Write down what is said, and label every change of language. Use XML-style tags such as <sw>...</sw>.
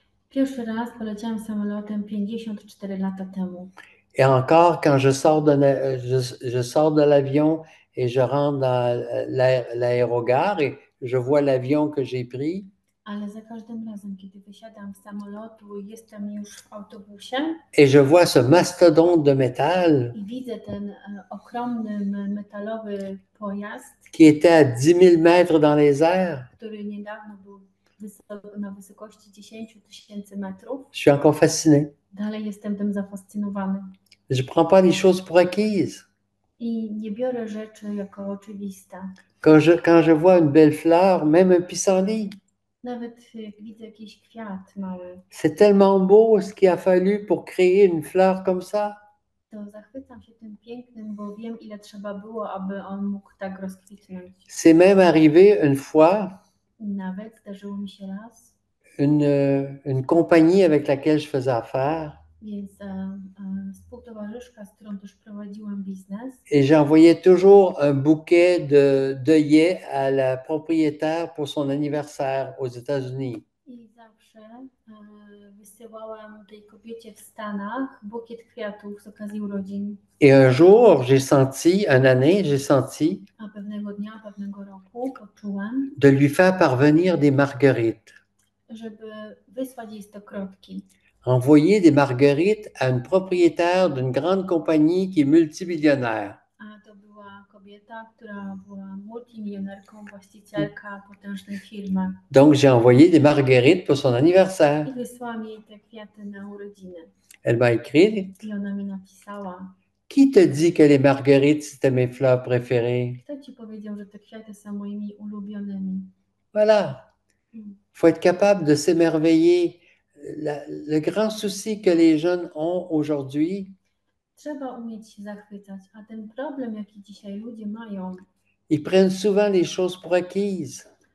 <pl>Pierwszy raz poleciałam samolotem 54 lata temu.</pl> <fr>Et encore, quand je sors de l'avion et je rentre dans l'aérogare, et je vois l'avion que j'ai pris</fr> <pl>ale za każdym razem, kiedy wysiadam z samolotu i jestem już w autobusie</pl> <fr>et je vois ce mastodonte de métal</fr> <pl>i widzę ten ogromny metalowy pojazd,</pl> <fr>qui était à 10 000 mètres dans les airs,</fr> <pl>który niedawno był na wysokości 10 000 metrów,</pl> <fr>je suis encore fasciné.</fr> <pl>dalej jestem tym zafascynowany.</pl> <fr>Je ne prends pas les choses pour acquises.</fr> <pl>I nie biorę rzeczy jako oczywiste.</pl> <fr>Quand je vois une belle fleur, même un pissenlit,</fr> <pl>Nawet jak widzę jakiś kwiat mały,</pl> <fr>c'est tellement beau ce qu'il a fallu pour créer une fleur comme ça.</fr> <pl>to zachwycam się tym pięknym, bo wiem, ile trzeba było, aby on mógł tak rozkwitnąć.</pl> <fr>C'est même arrivé une fois,</fr> <pl>Nawet zdarzyło mi się raz,</pl> <fr>une compagnie avec laquelle je faisais affaire,</fr> <pl>więc współtowarzyszka, z którą też prowadziłam biznes,</pl> <fr>et j'envoyais toujours un bouquet d'œillets à la propriétaire pour son anniversaire aux États-Unis.</fr> <pl>i zawsze wysyłałam tej kobiecie w Stanach bukiet kwiatów z okazji urodzin.</pl> <fr>Et un jour, une année, j'ai senti</fr> <pl>A pewnego dnia, pewnego roku poczułam,</pl> <fr>de lui faire parvenir des marguerites.</fr> <pl>żeby wysłać jej stokrotki.</pl> <fr>Envoyer des marguerites à une propriétaire d'une grande compagnie qui est multimillionnaire.</fr> <pl>A to była kobieta, która była multimilionerką, właścicielka potężnej firmy.</pl> <fr>Donc, j'ai envoyé des marguerites pour son anniversaire.</fr> <pl>I wysłałam jej te kwiaty na urodziny.</pl> <fr>Elle m'a écrit,</fr> <pl>I ona mi napisała,</pl> <fr>qui te dit que les marguerites, c'était mes fleurs préférées?</fr> <pl>kto ci powiedział, że te kwiaty są moimi ulubionymi?</pl> <fr>Voilà. Il faut être capable de s'émerveiller. Le grand souci que les jeunes ont aujourd'hui,</fr> <pl>Trzeba umieć się zachwycać, a ten problem, jaki dzisiaj ludzie mają,</pl> <fr>ils prennent souvent les choses pour acquises.</fr>